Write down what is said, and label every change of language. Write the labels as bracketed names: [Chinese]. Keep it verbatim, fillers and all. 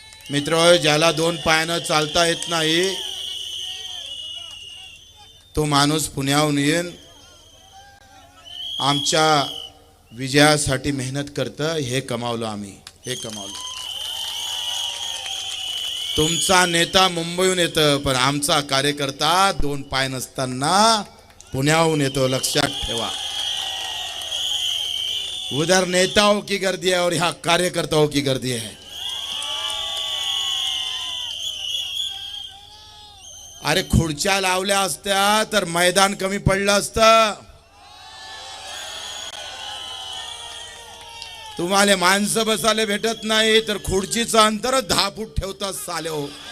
[Marathi] मित्र, ज्याला दोन पायानं चालता येत नाही तो माणूस पुण्याहून येऊन आमच्या विजयासाठी मेहनत करतं. हे कमावलं आम्ही, हे कमावलं. तुमचा नेता मुंबईहून येतं पण आमचा कार्यकर्ता दोन पाय नसताना पुण्याहून येतो, लक्षात ठेवा. [Hindi] उधर नेताओं की गर्दी है और यहाँ कार्यकर्ताओं की गर्दी है. [Marathi] अरे खुर्च्या लावल्या असत्या तर मैदान कमी पडलं असतं. तुम्हाला माणसं बसायला भेटत नाही तर खुर्चीचं अंतर दहा फूट ठेवतात साले हो.